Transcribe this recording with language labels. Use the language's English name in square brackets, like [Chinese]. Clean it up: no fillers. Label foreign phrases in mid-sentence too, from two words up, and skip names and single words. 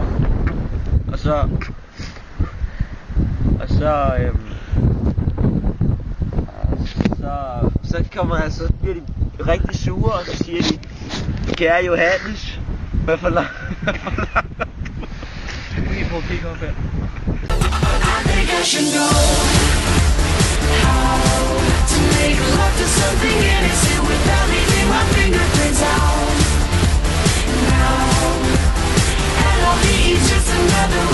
[Danish] Og så kommer altså, så bliver de rigtig sure, og så siger de, kære Johannes, hvad forlanger du? lige prøve at kigge op her. [English] I think I should know how to make love to something innocent without leaving my fingerprints out. Now, and I'll be just another